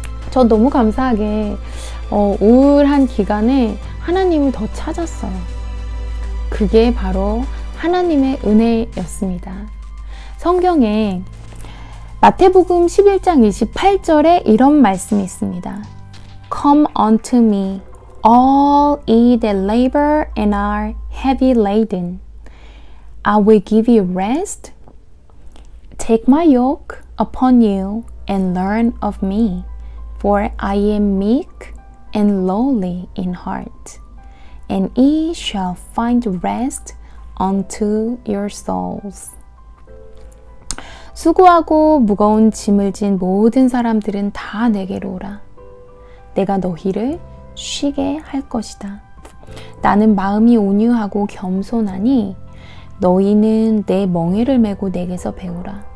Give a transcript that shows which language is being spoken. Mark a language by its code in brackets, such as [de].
[ko] 저 너무 감사하게 우울한 기간에 하나님을 더 찾았어요. 그게 바로 하나님의 은혜였습니다. 성경에 마태복음 11장 28절에 이런 말씀이 있습니다. [en] Come unto me, all ye that labor and are heavy laden. I will give you rest. Take my yoke upon you and learn of me, for I am meek and lowly in heart, and ye shall find rest unto your souls. [ko] 수고하고 무거운 짐을 진 모든 사람들은 다 내게로 오라. 내가 너희를 쉬게 할 것이다. 나는 마음이 온유하고 겸손하니 너희는 내 멍에를 메고 내게서 배우라.